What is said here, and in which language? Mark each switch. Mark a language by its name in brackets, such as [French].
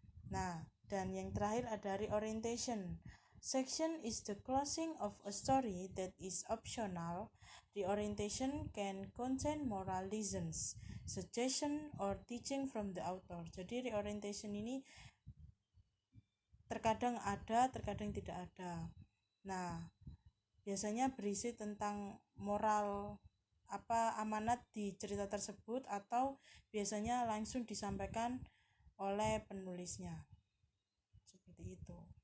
[Indonesian] Nah, dan yang terakhir ada reorientation. [English] Section is the closing of a story that is optional. Reorientation can contain moral lessons, suggestion, or teaching from the author. [Indonesian] Jadi reorientation ini terkadang ada, terkadang tidak ada. Nah, biasanya berisi tentang moral amanat di cerita tersebut, atau biasanya langsung disampaikan oleh penulisnya. Seperti itu.